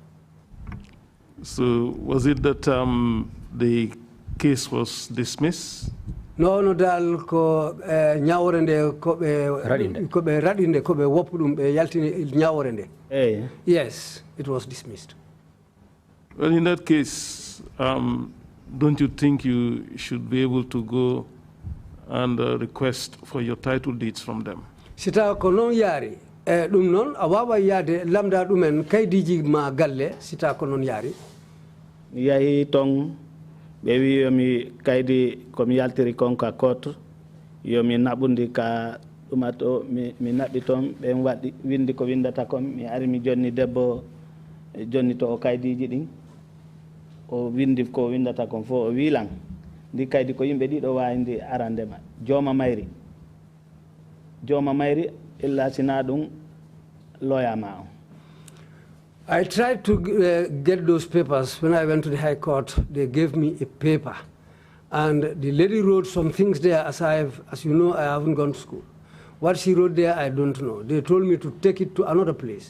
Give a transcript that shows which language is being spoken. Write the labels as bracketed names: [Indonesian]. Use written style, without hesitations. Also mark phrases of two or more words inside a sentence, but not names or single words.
[English] So was it that the case was dismissed? [Fula] No, dal ko nyaworende ko be radinde ko be wopudum be yaltini nyaworende. [English] Yes, it was dismissed. Well, in that case, don't you think you should be able to go and request for your title deeds from them? [Fula] Sita ko non yari dum non awawa yade lamda dumen kaydiji ma galle sita ko non yari. mi yahi ton ɓe wi yomi kaydi komi yaltiri kon ka koto yomi naɓundi ka ɗuma to mi naɓi toon ɓen waɗi windi ko windata kon mi ari mi jonni debbo jonni to o kaydiji ɗin o windi ko windata kon fof o wiilan ndi kaydi ko yimɓe ɗiɗo wawi ndi arandema jooma mayri illa sina ɗum loyama on. [English] I tried to get those papers when I went to the High Court. They gave me a paper. And the lady wrote some things there, as you know, I haven't gone to school. What she wrote there, I don't know. They told me to take it to another place.